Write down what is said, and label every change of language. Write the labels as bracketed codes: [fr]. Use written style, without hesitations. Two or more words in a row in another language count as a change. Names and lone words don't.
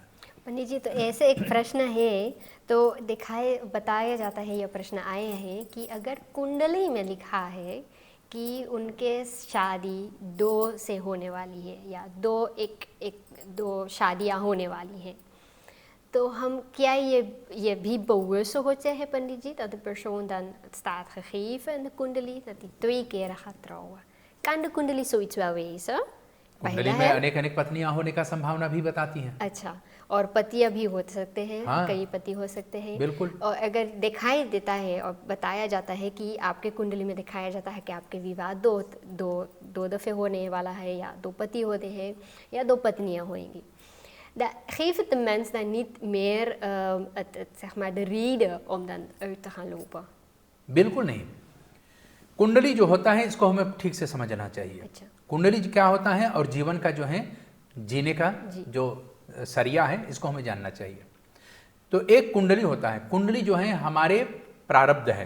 [hi] पंडित जी, तो ऐसे एक प्रश्न है, तो बताया जाता है, यह प्रश्न आए हैं कि अगर कुंडली में लिखा है कि उनके शादी 2 से होने वाली है या 2 शादियां होने वाली हैं, तो हम क्या [nl] je wie bewust moet zeggen, Pandit ji, dat de persoon dan staat gegeven in de kundali dat hij 2 keer gaat trouwen. Kan de kundali zoiets wel wezen? [hi] कुंडली में अनेक अनेक पत्नियां होने का संभावना भी बताती हैं। अच्छा, और पतियां भी हो सकते हैं। हाँ, कई पति हो सकते हैं। बिल्कुल। और अगर दिखाई देता है और बताया जाता है कि आपके कुंडली में दिखाया जाता है कि आपके विवाह दो दफे होने वाला है या 2 पति होते हैं या 2 पत्नियां होंगी, [nl] geeft het de mens dan niet meer zeg maar de reden om dan uit te gaan lopen? [hi] बिल्कुल नहीं। कुंडली जो होता है इसको हमें ठीक से समझना चाहिए। अच्छा। कुंडली क्या होता है और जीवन का जो है जीने का जो सरिया है इसको हमें जानना चाहिए। तो एक कुंडली होता है, कुंडली जो है हमारे प्रारब्ध है